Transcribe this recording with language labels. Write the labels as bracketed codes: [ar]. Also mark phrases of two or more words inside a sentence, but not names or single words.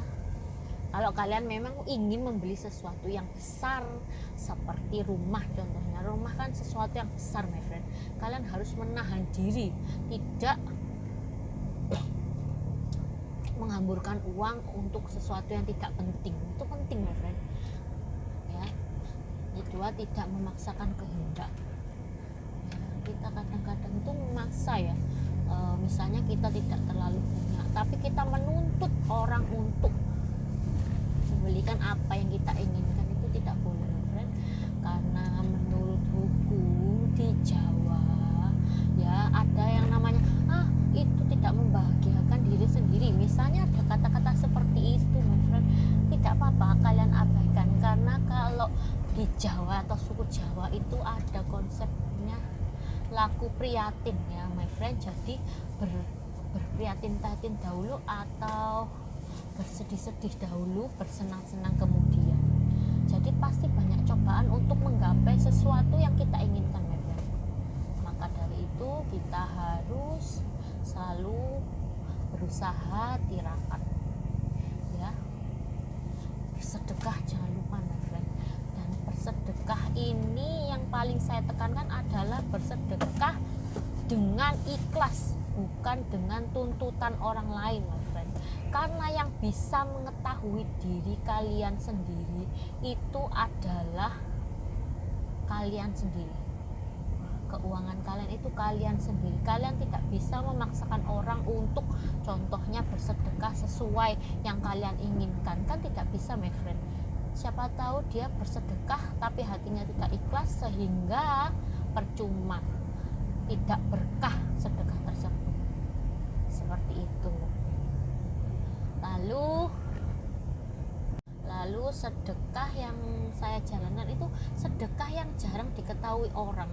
[id] Kalau kalian memang ingin membeli sesuatu yang besar seperti rumah, contohnya rumah kan sesuatu yang besar, [en] my friend. [id] Kalian harus menahan diri, tidak menghamburkan uang untuk sesuatu yang tidak penting. Itu penting, [en] my friend ya. [id] Itu kedua tidak memaksakan kehendak. Ya, kita kadang-kadang itu memaksa ya. Misalnya kita tidak terlalu punya, tapi kita menuntut orang untuk membelikan apa yang kita inginkan, itu tidak boleh, friend. Karena menurut hukum di Jawa ya ada yang namanya itu tidak membahagiakan diri sendiri. Misalnya ada kata-kata seperti itu, [en] my friend, [id] tidak apa-apa kalian abaikan, karena kalau di Jawa atau suku Jawa itu ada konsepnya laku prihatin ya, [en] my friend. [id] Jadi berprihatin-prihatin dahulu atau bersedih-sedih dahulu, bersenang-senang kemudian. Jadi pasti banyak cobaan untuk menggapai sesuatu yang kita inginkan, [en] my friend. [id] Maka dari itu kita harus selalu berusaha tirakat ya. Sedekah jangan lupa, [en] my friend. [id] Dan bersedekah ini yang paling saya tekankan adalah bersedekah dengan ikhlas, bukan dengan tuntutan orang lain, [en] my friend. [id] Karena yang bisa mengetahui diri kalian sendiri itu adalah kalian sendiri. Keuangan kalian itu kalian sendiri. Kalian tidak bisa memaksakan orang untuk contohnya bersedekah sesuai yang kalian inginkan, kan tidak bisa, [en] my friend. [id] Siapa tahu dia bersedekah tapi hatinya tidak ikhlas, sehingga percuma, tidak berkah sedekah tersebut. Seperti itu. Lalu sedekah yang saya jalankan itu sedekah yang jarang diketahui orang.